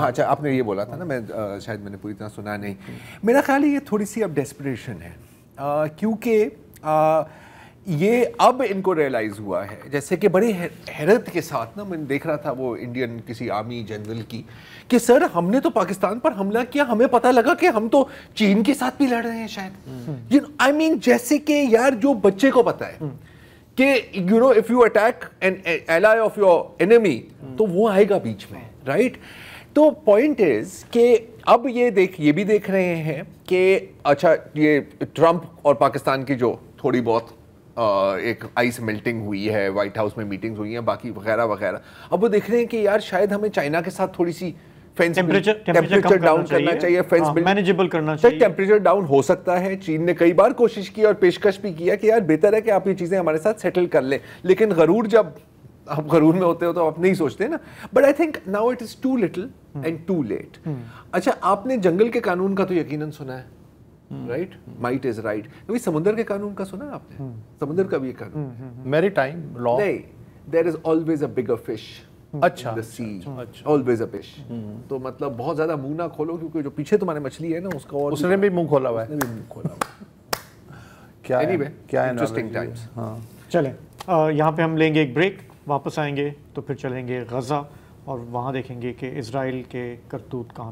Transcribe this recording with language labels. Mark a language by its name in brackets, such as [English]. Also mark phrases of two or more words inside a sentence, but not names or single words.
[Urdu] اچھا آپ نے یہ بولا تھا نا، میں شاید میں نے پوری طرح سنا نہیں. میرا خیال ہے یہ تھوڑی سی اب ڈیسپریشن ہے، کیونکہ یہ اب ان کو ریئلائز ہوا ہے، جیسے کہ بڑی حیرت کے ساتھ نا میں دیکھ رہا تھا وہ انڈین کسی [English] army general [Urdu] کی کہ سر ہم نے تو پاکستان پر حملہ کیا، ہمیں پتہ لگا کہ ہم تو چین کے ساتھ بھی لڑ رہے ہیں شاید. [English] I mean [Urdu] جیسے کہ یار جو بچے کو پتہ ہے کہ [English] you know if you attack an ally of your enemy [Urdu] تو وہ آئے گا بیچ میں، رائٹ. تو [English] point is [Urdu] کہ اب یہ بھی دیکھ رہے ہیں کہ اچھا یہ ٹرمپ اور پاکستان کی جو تھوڑی بہت ایک [English] ice melting [Urdu] ہوئی ہے، وائٹ ہاؤس میں میٹنگز ہوئی ہیں باقی وغیرہ وغیرہ، اب وہ دیکھ رہے ہیں کہ یار شاید ہمیں چائنا کے ساتھ تھوڑی سی [English] temperature down [Urdu] کرنا چاہیے, فینس مینیجبل کرنا چاہیے. [English] temperature down [Urdu] ہو سکتا ہے, چین نے کئی بار کوشش کی اور پیشکش بھی کیا کہ یار بہتر ہے کہ آپ یہ چیزیں ہمارے ساتھ سیٹل کر لیں, لیکن غرور جب آپ غرور میں ہوتے ہو تو آپ نہیں سوچتے نا. [English] but I think now it is too little and too late. [Urdu] اچھا, آپ نے جنگل کے قانون کا تو یقیناً سنا ہے, [English] right, might is right. [Urdu] کبھی سمندر کے قانون کا سنا آپ نے؟ سمندر کا بھی قانون, [English] maritime law, نہیں, there is always a bigger fish. [Urdu] اچھا, [English] the sea, always a fish. [Urdu] تو مطلب بہت زیادہ منہ نہ کھولو, کیونکہ جو پیچھے تمہارے مچھلی ہے نا اس کا, اور اس نے بھی منہ کھولا ہوا ہے. کیا [English] interesting times. [Urdu] چلیں یہاں پہ ہم لیں گے ایک بریک, واپس آئیں گے تو پھر چلیں گے غزہ اور وہاں دیکھیں گے کہ اسرائیل کے کرتوت کہاں.